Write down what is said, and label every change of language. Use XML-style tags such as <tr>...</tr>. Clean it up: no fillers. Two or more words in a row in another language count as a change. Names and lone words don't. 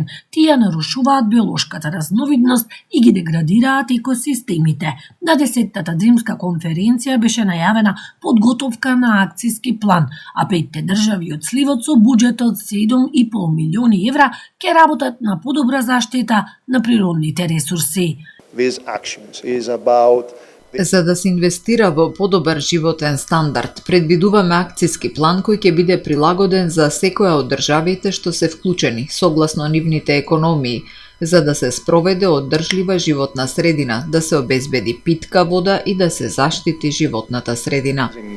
<mk>Тие нарушуваат биолошката разновидност и ги деградираат екосистемите. На 10-тата Дримска конференција беше најавена подготовка на акциски план, а 5 држави од сливот со буџет од 7,5 милиони евра ќе работат на подобра заштита на природните ресурси.</mk> <en>These actions is about</en> <mk>За да се инвестира во подобар животен стандард, предвидуваме акциски план кој ќе биде прилагоден за секоја од државите што се вклучени, согласно нивните економии, за да се спроведе оддржлива животна средина, да се обезбеди питка вода и да се заштити животната средина.</mk>